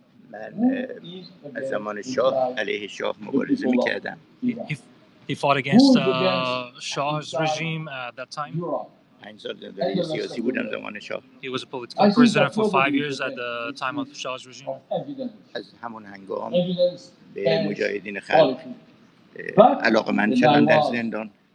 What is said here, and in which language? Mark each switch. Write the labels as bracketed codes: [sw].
[fa] من از زمان شاه علیه شاه مبارزه میکردم. [en] He fought against Shah's regime at that time. [fa] 5 سال زندانی سیاسی بودم زمان شاه. [en] He was a political prisoner for 5 years at the time of Shah's regime. [fa] از همون هنگام به مجاهدین خلق علاقه‌مند شدم در زندان.